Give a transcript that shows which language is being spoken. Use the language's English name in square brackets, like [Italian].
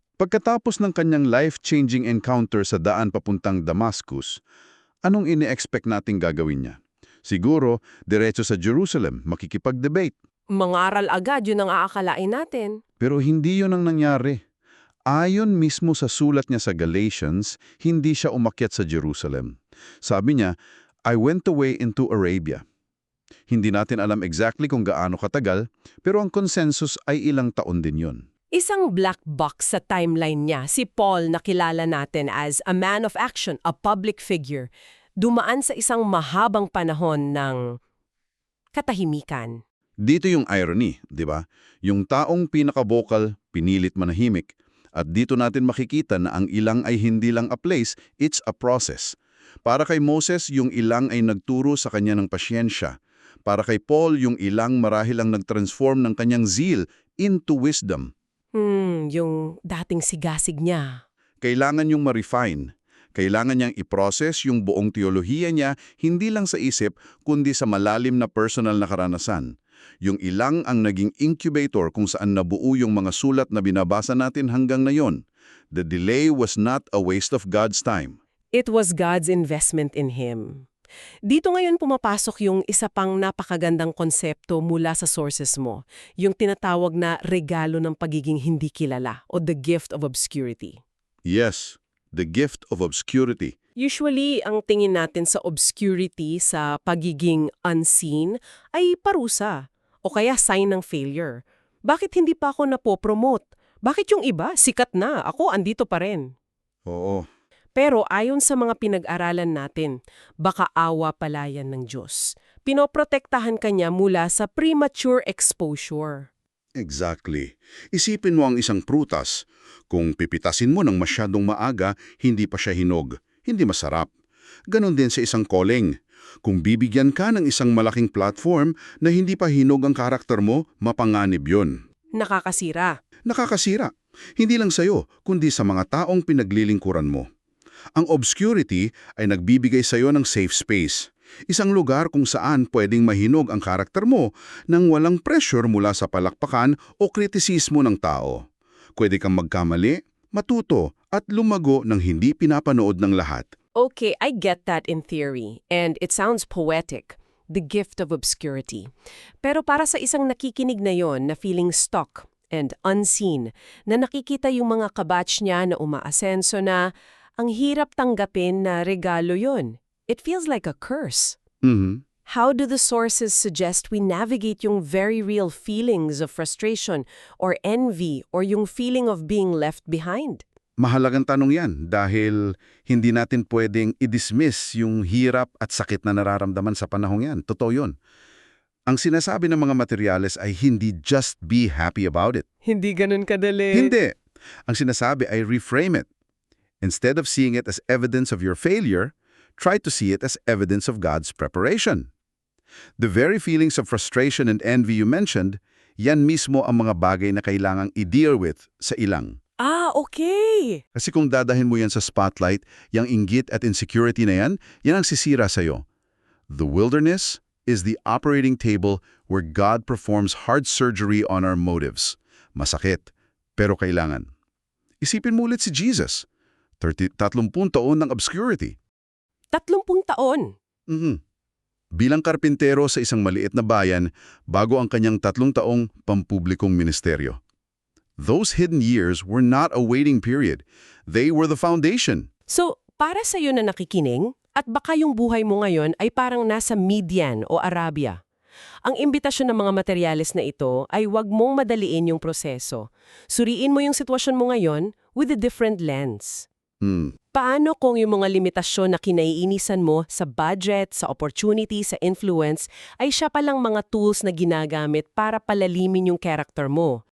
[Filipino] Pagkatapos ng kanyang life-changing encounter sa daan papuntang Damascus, anong ini-expect nating gagawin niya? Siguro, diretso sa Jerusalem, makikipag-debate. Mangaral agad yun ang aakalain natin. Pero hindi yun ang nangyari. Ayon mismo sa sulat niya sa Galatians, hindi siya umakyat sa Jerusalem. Sabi niya, [English] I went away into Arabia. [Filipino] Hindi natin alam exactly kung gaano katagal, pero ang consensus ay ilang taon din yun. Isang black box sa timeline niya, si Paul na kilala natin [English] as a man of action, a public figure, [Filipino] dumaan sa isang mahabang panahon ng katahimikan. Dito yung irony, di ba? Yung taong pinaka-vocal, pinilit manahimik. At dito natin makikita na ang ilang ay hindi lang a place, [English] it's a process. [Filipino] Para kay Moses, yung ilang ay nagturo sa kanya ng pasyensya. Para kay Paul, yung ilang marahil ang nag-transform ng kanyang zeal into wisdom. Yung dating sigasig niya. Kailangan yung ma-refine. Kailangan niyang i-process yung buong teolohiya niya hindi lang sa isip kundi sa malalim na personal na karanasan. Yung ilang ang naging incubator kung saan nabuo yung mga sulat na binabasa natin hanggang ngayon. [English] The delay was not a waste of God's time. It was God's investment in him. [Filipino] Dito ngayon pumapasok yung isa pang napakagandang konsepto mula sa sources mo, yung tinatawag na regalo ng pagiging hindi kilala o [English] the gift of obscurity. Yes, the gift of obscurity. [Filipino] Usually, ang tingin natin sa obscurity, sa pagiging unseen, ay parusa o kaya sign ng failure. Bakit hindi pa ako napopromote? Bakit yung iba, sikat na, ako andito pa rin? Oo. Pero ayon sa mga pinag-aralan natin, baka awa pala yan ng Diyos. Pinoprotektahan kanya mula sa premature exposure. [English] Exactly. [Filipino] Isipin mo ang isang prutas. Kung pipitasin mo ng masyadong maaga, hindi pa siya hinog. Hindi masarap. Ganon din sa isang calling. Kung bibigyan ka ng isang malaking platform na hindi pa hinog ang karakter mo, mapanganib yun. Nakakasira. Nakakasira. Hindi lang sa'yo, kundi sa mga taong pinaglilingkuran mo. Ang obscurity ay nagbibigay sa'yo ng safe space. Isang lugar kung saan pwedeng mahinog ang karakter mo nang walang pressure mula sa palakpakan o kritisismo ng tao. Pwede kang magkamali, matuto at lumago ng hindi pinapanood ng lahat. [English] Okay, I get that in theory, and it sounds poetic, the gift of obscurity. [Filipino] Pero para sa isang nakikinig na yon na feeling stuck and unseen, na nakikita yung mga kabatch niya na umaasenso na, ang hirap tanggapin na regalo yon. [English] It feels like a curse. How do the sources suggest we navigate yung very real feelings of frustration or envy or yung feeling of being left behind? [Filipino] Mahalagang tanong yan dahil hindi natin pwedeng i-dismiss yung hirap at sakit na nararamdaman sa panahong yan. Totoo yun. Ang sinasabi ng mga materyales ay hindi [English] just be happy about it. [Filipino] Hindi ganun kadali. Hindi. Ang sinasabi ay [English] reframe it. Instead of seeing it as evidence of your failure, try to see it as evidence of God's preparation. The very feelings of frustration and envy you mentioned, [Filipino] yan mismo ang mga bagay na kailangang i-deal with sa ilang. Okay. Kasi kung dadahin mo yan sa spotlight, yung inggit at insecurity na yan, yan ang sisira sa'yo. [English] The wilderness is the operating table where God performs hard surgery on our motives. [Filipino] Masakit, pero kailangan. Isipin mo ulit si Jesus. 30 taon ng obscurity. 30 taon. Bilang karpintero sa isang maliit na bayan bago ang kanyang 3 taong pampublikong ministeryo. [English] Those hidden years were not a waiting period. They were the foundation. [Filipino] So, para sa iyo na nakikinig, at baka yung buhay mo ngayon ay parang nasa Midian o Arabia. Ang imbitasyon ng mga materyales na ito ay huwag mong madaliin yung proseso. Suriin mo yung sitwasyon mo ngayon [English] with a different lens. [Filipino] Paano kung yung mga limitasyon na kinaiinisan mo sa budget, sa opportunity, sa influence, ay siya palang mga tools na ginagamit para palalimin yung character mo?